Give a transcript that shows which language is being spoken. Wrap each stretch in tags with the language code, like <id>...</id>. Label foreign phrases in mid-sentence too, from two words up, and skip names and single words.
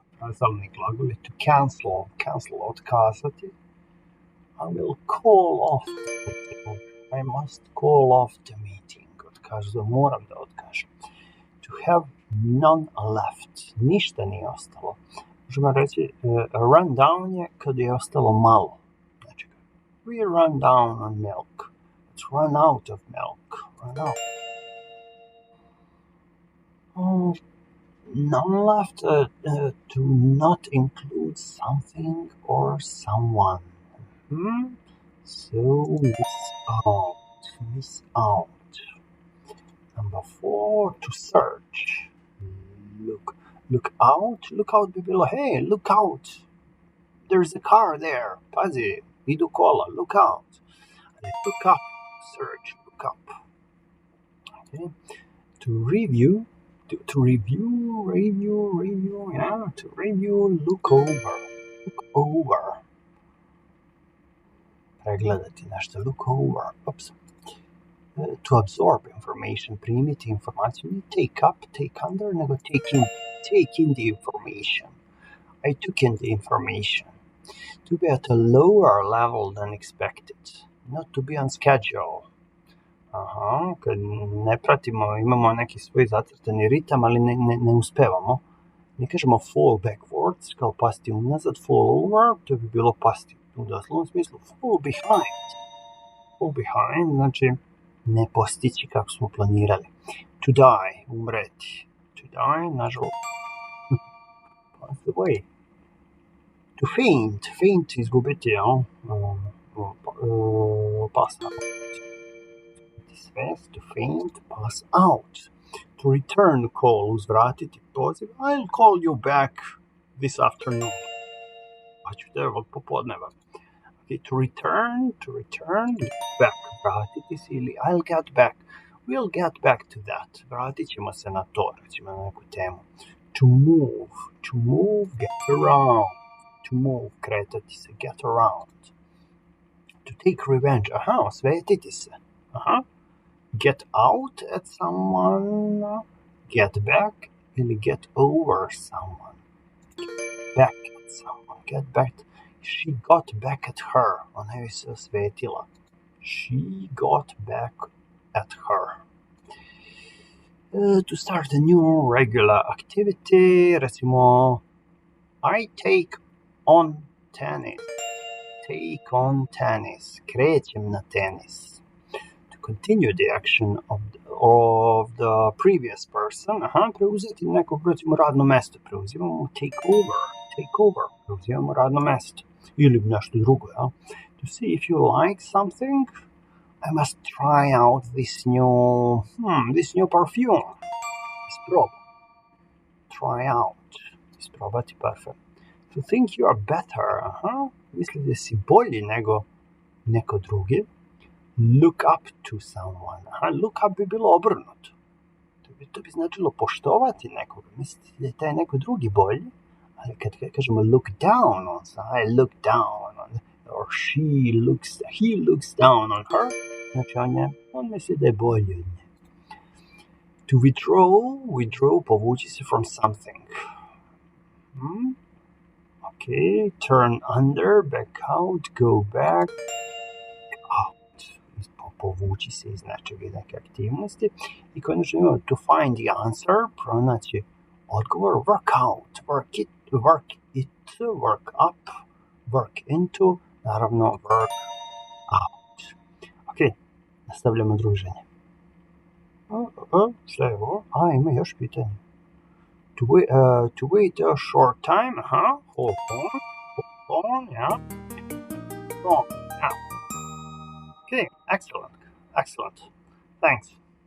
<sr>frazalni glagoli,</sr> <en>to cancel, otkazati. I will call off the meeting. I must call off the meeting.</en> <sr>Moram da otkažem.</sr> <en>To have none left.</en> <sr>Ništa nije ostalo. Možemo reći,</sr> <en>run down</en> <sr>je kad je ostalo malo. Znači,</sr> <en>we run down on milk. Let's run out of milk. Run out. None left, to not include something or someone. So, miss out. Number 4, to search. Look out</en> <sr>bi bilo,</sr> <en>hey, look out. There's a car there.</en> <sr>Pazi, idu kola,</sr> <en>look out. Look up, search, look up. Okay. To review, look over.</en> <sr>Pregledati nešto,</sr> <en>look over. Oops. To absorb information,</en> <sr>primiti informaciju, ne</sr> <en>take up, take under, nego take in the information. I took in the information. To be at a lower level than expected. Not to be on schedule.</en> <sr>Kad ne pratimo, imamo neki svoj zacrtani ritam, ali ne uspevamo. Ne kažemo</sr> <en>fall backwards,</en> <sr>kao pasti unazad,</sr> <en>fall over,</en> <sr>to bi bilo pasti u doslovnom smislu.</sr> <en>Fall behind,</en> <sr>znači ne postići kako smo planirali.</sr> <en>To die, umreti. To die, nažalost. That's the way. To faint, izgubiti, pass out. To faint, pass out. To return call,</en> <sr>uzvratiti poziv.</sr> <en>I'll call you back this afternoon.</en> <sr>Pa ću te od popodneva.</sr> <en>Okay, to return, back,</en> <sr>vratiti se ili</sr> <en>I'll get back. We'll get back to that.</en> <sr>Vratit ćemo se na to, recimo na neku temu.</sr> <en>To move, get around. To move,</en> <sr>kretati se,</sr> <en>get around. To take revenge,</en> <sr>osvetiti se.</sr> <en>Get out at someone, get back, ili get over someone. Back at someone, get back. She got back at her.</en> <sr>Ona joj se osvetila.</sr> <en>She got back at her. To start a new regular activity, recimo, I take on tennis. Take on tennis.</en> <sr>Krećem na tenis.</sr> <en>To continue the action of the previous person.</en> <sr>Preuzeti neko, recimo, radno mesto. Preuzimamo</sr> <en>take over.</en> <sr>Preuzimamo radno mesto. Ili nešto drugo, ja?</sr> <en>To see if you like something, I must try out this new perfume. Isproba. Try out.</en> <sr>Isprobati parfum.</sr> <en>To think you are better,</en> <sr>misli da si bolji nego neko drugi.</sr> <en>Look up to someone. Look up</en> <sr>bi bilo obrnuto. To bi značilo poštovati nekoga. Misliti da je taj neko drugi bolji. Ali kad kažemo</sr> <en>look down on someone, I look down on, or he looks down on her,</en> <sr>znači on misli da je bolji od nje.</sr> <en>To withdraw,</en> <sr>povući se</sr> <en>from something. Okay, turn under, back out, go back, out.</en> <sr>Povući se iz nečega, neke aktivnosti. I konačno imamo</sr> <en>to find the answer,</en> <sr>pronaći odgovor,</sr> <en>work out, work up, work into, naravno work out.</en> <sr>Ok, nastavljamo druženje. Šta je ovo? Ima još pitanje.</sr> <en>To wait a short time, hold on, yeah. Wrong, yeah. Okay, excellent. Thanks.</en>